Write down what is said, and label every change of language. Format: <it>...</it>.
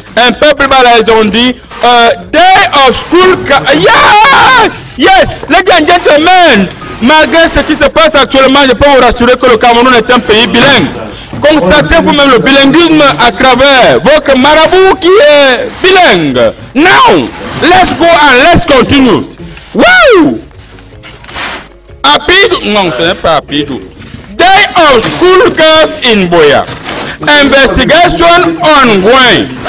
<fr>Un peu plus bas là, ils ont dit Day of School.</fr> <en>Yeah! Yes, ladies and gentlemen,</en> <fr>malgré ce qui se passe actuellement, je peux vous rassurer que le Cameroun est un pays bilingue. Constatez vous-même le bilinguisme à travers votre marabout qui est bilingue.</fr> <en>Now, let's go and let's continue. Woo!</en> <fr>Apidou, non, ce n'est pas Apidou.</fr> <en>Day of School Girls in Boya. Investigation ongoing.</en>